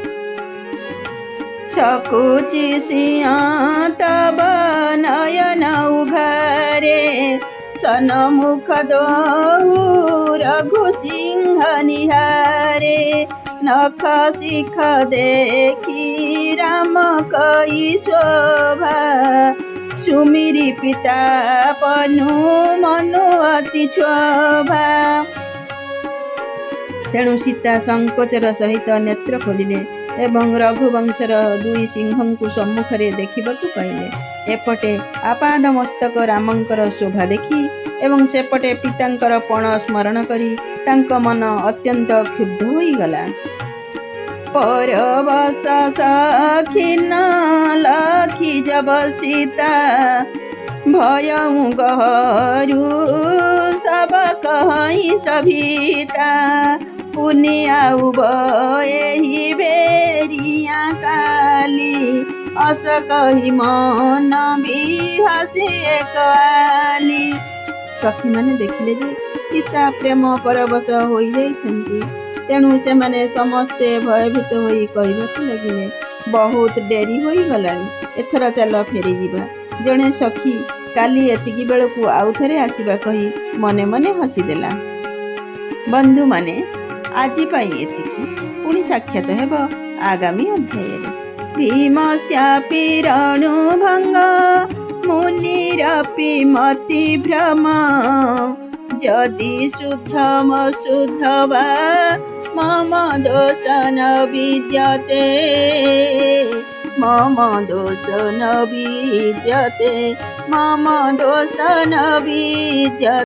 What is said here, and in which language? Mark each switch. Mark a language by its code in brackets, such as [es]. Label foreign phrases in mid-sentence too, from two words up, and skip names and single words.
[awa] सकुचि सिंह तब नयन उघारे सनमुख दो रघु सिंह निहारे नख शिख देखी राम कई शोभा सुमिरी पिता पनु मनु अति क्षोभा। [or] ତେଣୁ ସୀତା ସଙ୍କୋଚର ସହିତ ନେତ୍ର ଖୋଲିଲେ ଏବଂ ରଘୁବଂଶର ଦୁଇ ସିଂହ କୁ ସମ୍ମୁଖରେ ଦେଖିବାକୁ ପାଇଲେ। ଏପଟେ ଆପାଦ ମସ୍ତକ ରାମଙ୍କର ଶୋଭା ଦେଖି ଏବଂ ସେପଟେ ପିତାଙ୍କର ପଣ ସ୍ମରଣ କରି ତାଙ୍କ ମନ ଅତ୍ୟନ୍ତ କ୍ଷୁବ୍ଧ ହୋଇ ଗଲା। [awa] परवश सखिन लखी जब सीता भयऊ गहरू सब कहीं सभीता पुनि आउ एही बेरिया काली अस कही मन बिहासी काली। [or] ସଖୀ ମାନେ ଦେଖିଲେ ଯେ ସୀତା ପ୍ରେମ ପରବଶ ହୋଇ ଯାଇଛନ୍ତି, ତେଣୁ ସେ ମାନେ ସମସ୍ତେ ଭୟଭୀତ ହୋଇ କହିବାକୁ ଲାଗିଲେ ବହୁତ ଡେରି ହୋଇ ଗଲାଣି, ଏଥର ଚାଲ ଫେରି ଯିବା। ଜଣେ ସଖୀ କାଲି ଏତିକି ବେଳକୁ ଆଉ ଥରେ ଆସିବା କହି ମନେ ମନେ ହସିଦେଲା। ବନ୍ଧୁ ମାନେ ଆଜି ପାଇଁ ଏତିକି, ପୁଣି ସାକ୍ଷାତ ହେବ ଆଗାମୀ ଅଧ୍ୟାୟ। [sa] भीम शापी रणु भंग मुनिरपि मति भ्रम जदि शुद्धम शुद्ध वा मम दोष न विद्यते मम दोष न विद्यते मम दोष न विद्यते।